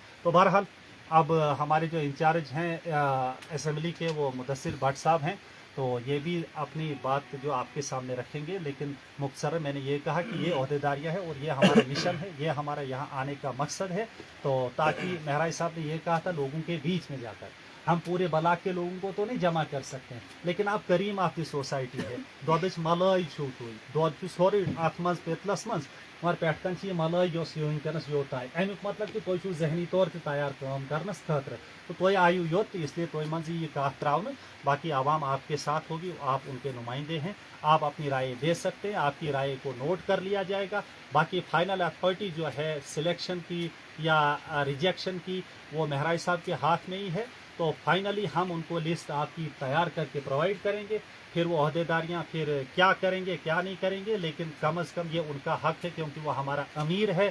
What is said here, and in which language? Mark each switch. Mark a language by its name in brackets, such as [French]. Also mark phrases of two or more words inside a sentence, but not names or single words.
[Hindi] तो बहरहाल अब हमारे जो इंचार्ज हैं असेंबली के, वो मुदस्सिर भट्ट साहब हैं, तो ये भी अपनी बात जो आपके सामने रखेंगे। लेकिन मुख्तसर मैंने ये कहा कि ये ओहदेदारियाँ है और ये हमारा मिशन है, ये हमारा यहाँ आने का मकसद है। तो ताकि महराज साहब ने ये कहा था लोगों के बीच में जाकर, हम पूरे ब्लॉक के लोगों को तो नहीं जमा कर सकते हैं, लेकिन आप [English] cream of the society [Hindi] है, [Kashmiri] दोदच मलाई छू तुई, दोद सोरे अथ मज पेतलस मज, मगर पेटकन ये मलाई वनकस योत आय, अमुक मतलब कि तुम जहनी तौर पर तैयार काम करनस खतर, तो तुम आयु योत, इसलिए तुम मज ये कह त्रावन, [Hindi] बाकी आवाम आपके साथ होगी, आप उनके नुमाइंदे हैं, आप अपनी राय दे सकते हैं, आपकी राय को नोट कर लिया जाएगा। बाकी फाइनल अथॉरिटी जो है सिलेक्शन की या रिजेक्शन की, वो महराज साहब के हाथ में ही है। तो फाइनली हम उनको लिस्ट आपकी तैयार करके प्रोवाइड करेंगे, फिर वो अहदेदारियाँ फिर क्या करेंगे क्या नहीं करेंगे, लेकिन कम अज़ कम ये उनका हक है क्योंकि वो हमारा अमीर है।